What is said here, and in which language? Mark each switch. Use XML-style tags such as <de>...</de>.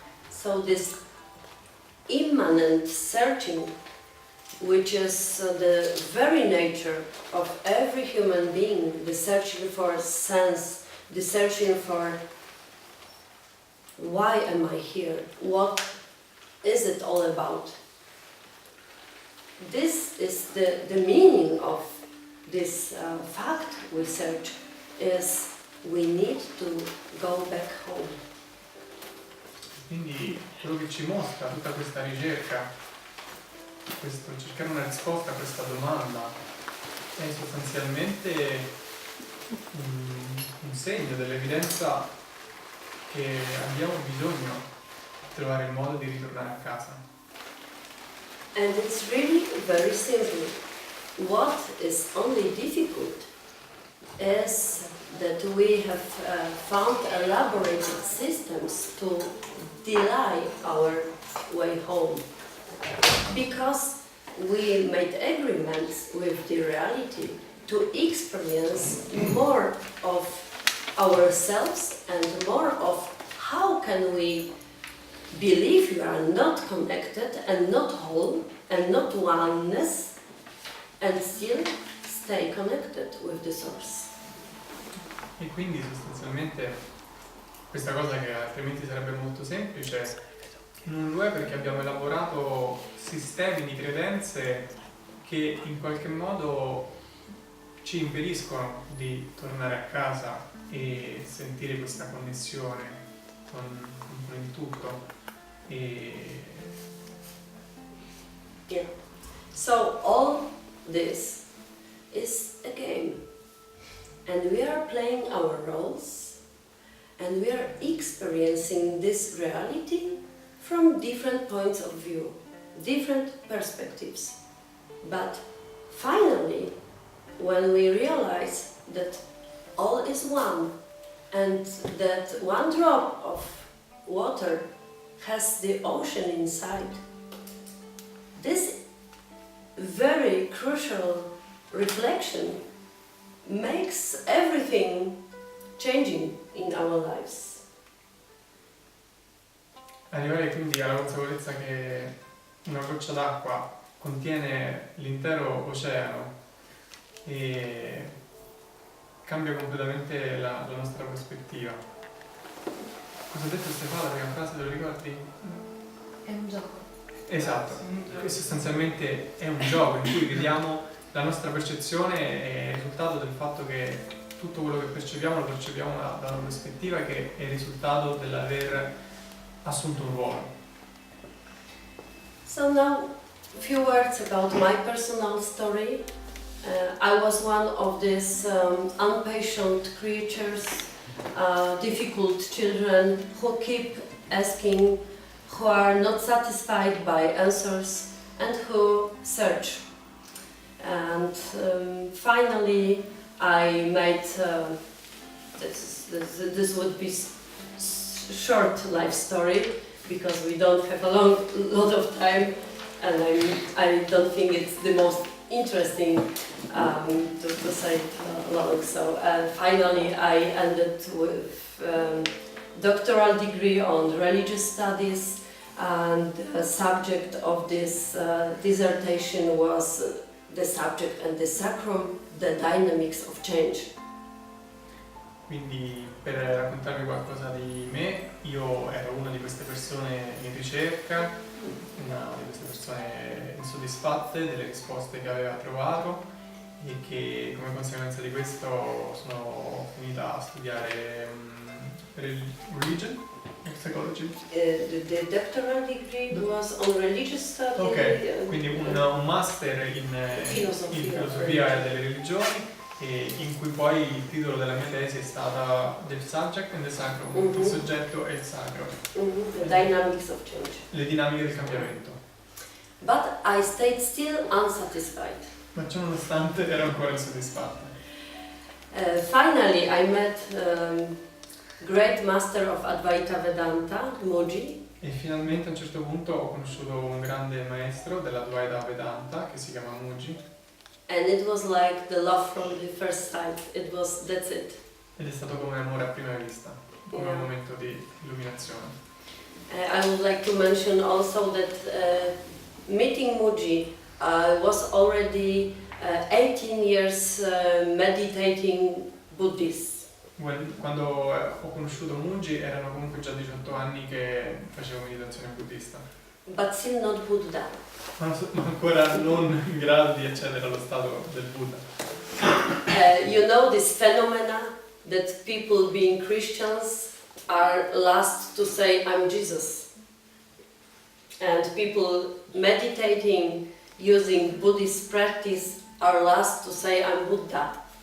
<en>So this immanent searching, which is the very nature of every human being, the searching for sense, the searching for why am I here, what is it all about. This is the meaning of this fact we search, is we need to go back home.</en> <it>Quindi quello che ci mostra tutta questa ricerca, questo cercare una risposta a questa domanda, è sostanzialmente un segno dell'evidenza che abbiamo bisogno di trovare il modo di ritornare a casa.</it> <en>And it's really very simple. What is only difficult is that we have found elaborated systems to delay our way home. Because we made agreements with the reality to experience more of ourselves and more of how can we believe you are not connected and not whole and not oneness and still stay connected with the source.</en> <it>E quindi sostanzialmente questa cosa che altrimenti sarebbe molto semplice non lo è perché abbiamo elaborato sistemi di credenze che in qualche modo ci impediscono di tornare a casa e sentire questa connessione con il tutto.</it> <en>Yeah. So all this is a game, and we are playing our roles, and we are experiencing this reality from different points of view, different perspectives. But finally, when we realize that all is one, and that one drop of water has the ocean inside, this very crucial reflection makes everything changing in our lives.</en> <it>Arrivare quindi alla consapevolezza che una goccia d'acqua contiene l'intero oceano e cambia completamente la nostra prospettiva. Cosa ha detto Stefano, la prima frase, te lo ricordi? È un gioco. Esatto, che sostanzialmente è un gioco in cui vediamo la nostra percezione è il risultato del fatto che tutto quello che percepiamo lo percepiamo da una prospettiva che è il risultato dell'aver assunto un ruolo.</it> <en>So now, a few words about my personal story. I was one of these impatient creatures, difficult children who keep asking, who are not satisfied by answers, and who search. And finally, I made this would be short life story because we don't have a lot of time, and I don't think it's the most interesting to say it long. So finally, I ended with doctoral degree on religious studies, and the subject of this dissertation was the subject and the sacrum, the dynamics of change.</en> <it>Quindi per raccontarvi qualcosa di me, io ero una di queste persone in ricerca, una di queste persone insoddisfatte delle risposte che aveva trovato e che come conseguenza di questo sono finita a studiare</it> <en>religion</en> <it>e</it> <en>psychology. The doctoral degree was on religious studies.</en> <it>Ok, quindi un master in filosofia delle religioni, e in cui poi il titolo della mia tesi è stata</it> <en>The Subject and the Sacrum,</en> <it>il soggetto e il sacro.</it> <en>The dynamics of change.</en> <it>Le dinamiche del cambiamento.</it> <en>But I stayed still unsatisfied.</en> <it>Ma ciò nonostante ero ancora insoddisfatta.</it> <en>Finally I met great master of Advaita Vedanta, Moji.</en> <it>E finalmente a un certo punto ho conosciuto un grande maestro dell'Advaita Vedanta che si chiama Moji.</it> <en>And it was like the love from the first sight. That's it.</en> <it>Ed è stato come amore a prima vista, come un momento di illuminazione.</it> <en>I would like to mention also that meeting Moji was already 18 years meditating Buddhist.</en> <it>Quando ho conosciuto Moji erano comunque già 18 anni che facevo meditazione buddista.</it> <en>But still not Buddha.</en> <it>Ma ancora non in grado di accedere allo stato del Buddha.</it> <en>You know this phenomena that people being Christians are last to say I'm Jesus. And people meditating using Buddhist practice are last to say I'm Buddha.</en>